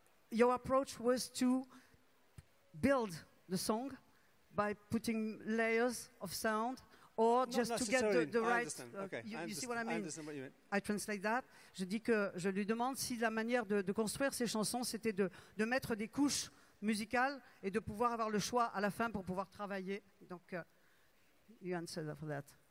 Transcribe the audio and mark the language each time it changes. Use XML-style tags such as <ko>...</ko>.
<en>Your approach was to build the song by putting layers of sound, or Not just to get the right. Okay, You see what I mean? I understand what you mean. I translate that.</en> <fr>Je dis que je lui demande si la manière de construire ces chansons, c'était de mettre des couches musicales et de pouvoir avoir le choix à la fin pour pouvoir travailler.</fr> <en>Donc, you answer for that.</en>